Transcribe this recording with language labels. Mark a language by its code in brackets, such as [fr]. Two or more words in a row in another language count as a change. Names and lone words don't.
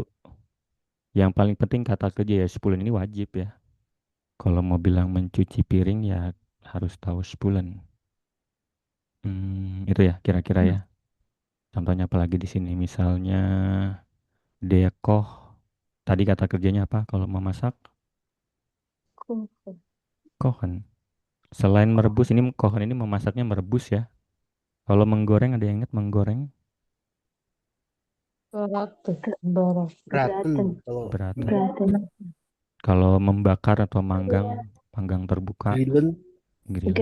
[id] Yang paling penting kata kerja ya 10 ini wajib ya. Kalau mau bilang mencuci piring ya harus tahu 10. Itu ya kira-kira ya. Contohnya apalagi di sini misalnya dekoh. Tadi kata kerjanya apa kalau memasak? Kuchen. Kochen. Selain merebus ini kochen ini memasaknya merebus ya. Kalau menggoreng ada yang ingat menggoreng? Beratus. Braten. Braten. Braten. Kalau membakar atau manggang, panggang terbuka, grillen.